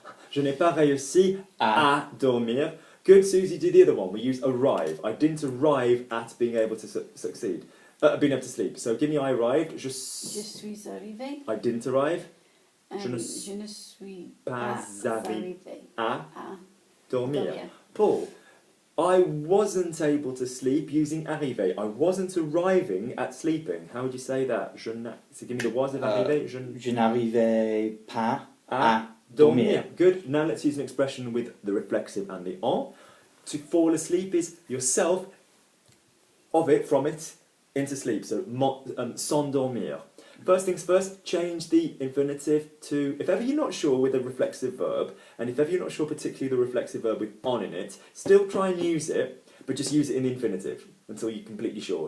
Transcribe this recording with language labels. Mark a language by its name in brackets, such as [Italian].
[French] Je n'ai pas réussi à dormir. [English] Good, Susie, do the other one. We use arrive. I didn't arrive at being able to succeed. Being able to sleep. So give me I arrived. [French] Je suis arrivé. [English] I didn't arrive. [French] Je ne suis pas arrivé à dormir. [English] Paul, I wasn't able to sleep using arriver. I wasn't arriving at sleeping. How would you say that? So give me the was of arriver. [French] Je n'arrivais pas à dormir. [English] Good. Now let's use an expression with the reflexive and the en. To fall asleep is yourself, from it, into sleep. So s'endormir. First things first, change the infinitive to, if ever you're not sure with a reflexive verb, and if ever you're not sure particularly the reflexive verb with on in it, still try and use it, but just use it in the infinitive until you're completely sure.